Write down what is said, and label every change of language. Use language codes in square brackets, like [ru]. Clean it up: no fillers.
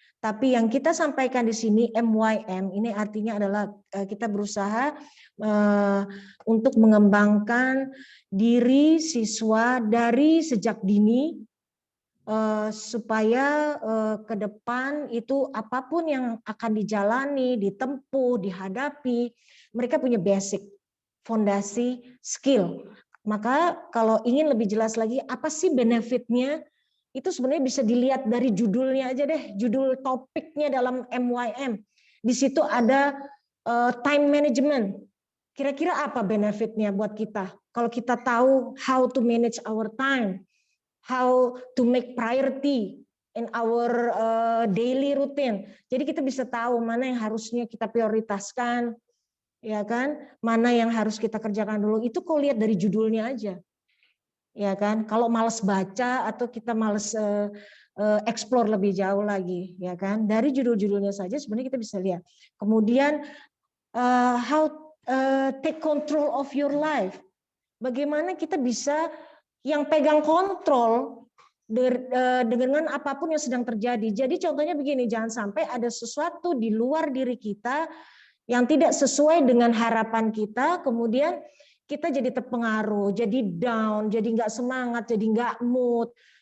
[id] Tapi yang kita sampaikan di sini MYM ini artinya adalah kita berusaha untuk mengembangkan diri siswa dari sejak dini supaya ke depan itu apapun yang akan dijalani, ditempuh, dihadapi, mereka punya basic, fondasi, skill. Maka kalau ingin lebih jelas lagi apa sih benefitnya, itu sebenarnya bisa dilihat dari judulnya aja deh, judul topiknya dalam MYM. Di situ ada time management. Kira-kira apa benefitnya buat kita? Kalau kita tahu [en] how to manage our time, how to make priority in our daily routine. [id] Jadi kita bisa tahu mana yang harusnya kita prioritaskan, ya kan? Mana yang harus kita kerjakan dulu. Itu kau lihat dari judulnya aja, ya kan? Kalau malas baca atau kita malas explore lebih jauh lagi, ya kan? Dari judul-judulnya saja sebenarnya kita bisa lihat. Kemudian [en] how take control of your life. [id] Bagaimana kita bisa yang pegang kontrol dengan apapun yang sedang terjadi. Jadi contohnya begini, jangan sampai ada sesuatu di luar diri kita yang tidak sesuai dengan harapan kita, kemudian kita jadi terpengaruh, jadi down, jadi nggak semangat, jadi nggak mood.